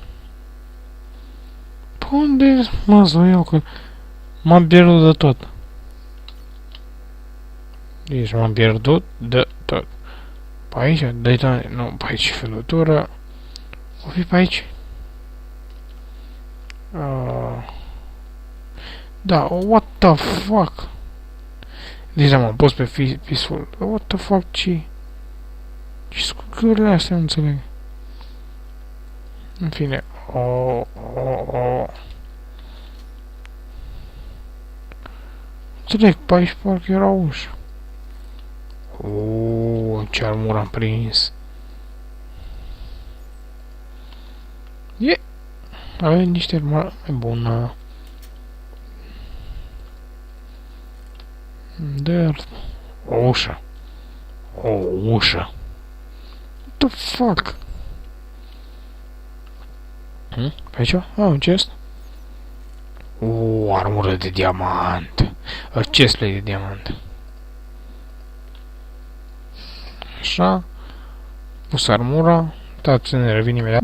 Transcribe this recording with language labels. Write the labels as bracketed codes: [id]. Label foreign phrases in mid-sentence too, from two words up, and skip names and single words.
[ro] Pe unde mă să o iau, că m-am pierdut de tot. Deci m-am pierdut de tot. Pe aici? Nu, pe aici felătură. O fi pe aici? Da, [en] what the fuck? [ro] Deja m-am pus pe peaceful. [en] What the fuck, [ro] ce? Ce scurgările astea, nu înțeleg. În fine. Înțeleg, pe aici parcă era ușa. Ce armură am prins. E! Avem niște mai bună. Dar... O ușă. O ușă. [en] What the fuck? [ro] Pe aici? Un chest? O armură de diamant. Chestplate de diamant. Așa. Pus armura. Dați, ne revin imediat.